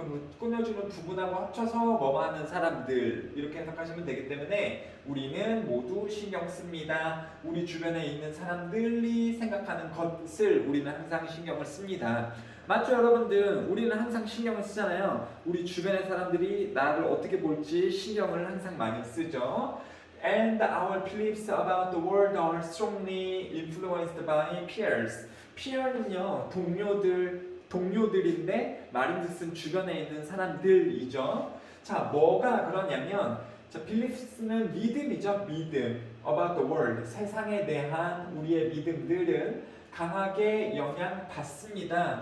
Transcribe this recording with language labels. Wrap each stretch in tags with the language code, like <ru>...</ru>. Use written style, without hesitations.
<ko>그럼 꾸며주는 부분하고 합쳐서 뭐뭐 하는 사람들 이렇게 해석하시면 되기 때문에 우리는 모두 신경 씁니다. 우리 주변에 있는 사람들이 생각하는 것을 우리는 항상 신경을 씁니다. 맞죠, 여러분들? 우리는 항상 신경을 쓰잖아요. 우리 주변의 사람들이 나를 어떻게 볼지 신경을 항상 많이 쓰죠.</ko> <en>And our beliefs about the world are strongly influenced by peers.</en> <ko>peer는요, 동료들인데 말인즉슨 주변에 있는 사람들이죠. 자, 뭐가 그러냐면, 자, beliefs는 믿음이죠. 믿음.</ko> <en>about the world.</en> <ko>세상에 대한 우리의 믿음들은 강하게 영향받습니다.</ko>